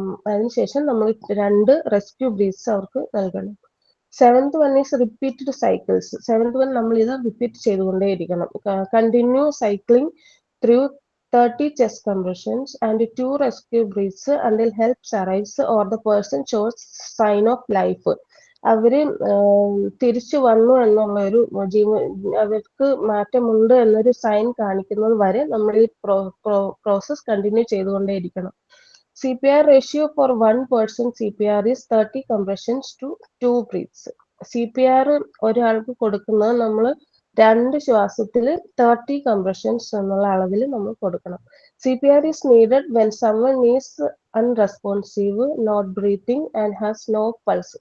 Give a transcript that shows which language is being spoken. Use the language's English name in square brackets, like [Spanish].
[Malayalam] അതിനുശേഷം നമ്മൾ 2 rescue breathes അവർക്ക് നൽകണം. [English] Seventh one is repeated cycles. [Malayalam] Seventh one നമ്മൾ ഇത് repeat ചെയ്തുകൊണ്ടേയിരിക്കണം. [English] Continue cycling through 30 chest compressions and 2 rescue breaths until help arrives or the person shows sign of life. [Malayalam] അവര് തിരിച്ചു വന്നു എന്നുള്ള ഒരു അവർക്ക് മാറ്റമുണ്ട് എന്നൊരു സൈൻ കാണിക്കുന്നത് വരെ നമ്മൾ ഈ process continue ചെയ്തുകൊണ്ടേയിരിക്കണം. [English] CPR ratio for 1 person CPR is 30 compressions to 2 breaths. [Malayalam] CPR ഒരാൾക്ക് കൊടുക്കുന്നത് നമ്മൾ 2 ശ്വാസത്തിൽ 30 compressions എന്നുള്ള അളവിൽ നമ്മൾ കൊടുക്കണം. [English] CPR is needed when someone is unresponsive, not breathing and has no pulse.